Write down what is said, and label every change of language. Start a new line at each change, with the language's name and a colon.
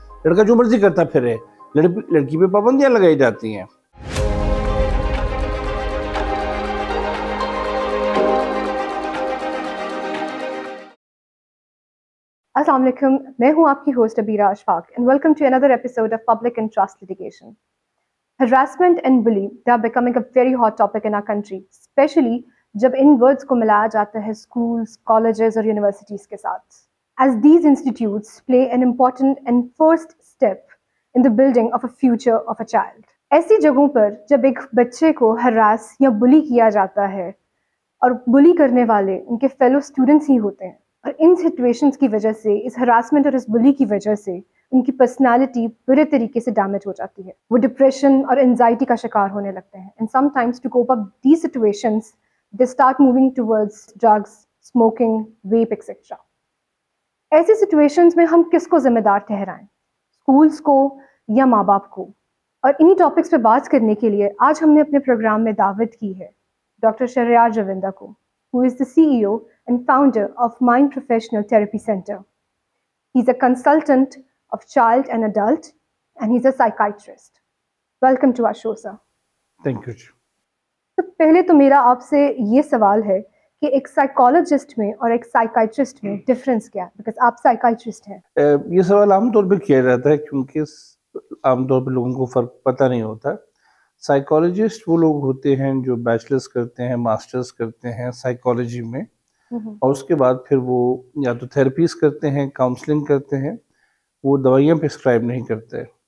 Hindi: लड़का जो मर्जी करता फिरे, लड़की पे पाबंदियाँ लगाई जाती हैं. अस्सलाम वालेकुम, मैं हूं आपकी host Abira Ashfaq
English: And welcome to another episode of public and trust litigation. Harassment and bullying, they are becoming a very hot topic in our country, especially
Hindi: जब इन वर्ड्स को मिलाया जाता है
English: schools, colleges और universities के साथ. As these institutes play an important and first step in the building of a future of a child.
Hindi: ऐसी जगहों पर जब एक बच्चे को harass या bully किया जाता है और bully करने वाले उनके fellow students ही होते हैं, और इन सिचुएशंस की वजह से, इस हरासमेंट और इस बुली की वजह से उनकी पर्सनालिटी बुरे तरीके से डैमेज हो जाती है. वो डिप्रेशन और एंजाइटी का शिकार होने लगते हैं.
English: And sometimes to cope up these situations they start moving towards drugs, smoking, vape etcetera.
Hindi: ऐसी सिचुएशंस में हम किसको जिम्मेदार ठहराएं, स्कूल्स को या माँ बाप को? और इन्हीं टॉपिक्स पे बात करने के लिए आज हमने अपने प्रोग्राम में दावत की है डॉक्टर शहरयार रविंदा को,
English: who is the CEO and founder of Mind Professional Therapy Center. He's a consultant of child and adult, and he's a psychiatrist. Welcome to our show, sir. Thank you.
Hindi: तो पहले तो मेरा आपसे ये सवाल है कि एक साइकोलॉजिस्ट में और एक साइकाइट्रिस्ट में डिफरेंस क्या है, बिकॉज आप साइकाइट्रिस्ट हैं. ये सवाल आमतौर पर किया जाता है क्योंकि आमतौर पर लोगों को फ़र्क पता नहीं होता. साइकोलॉजिस्ट वो लोग होते हैं जो बैचलर्स करते हैं, मास्टर्स करते हैं साइकोलॉजी में, और उसके बाद फिर वो या तो थेरेपीज करते हैं, काउंसलिंग करते हैं, वो दवाइयाँ प्रिस्क्राइब नहीं करते.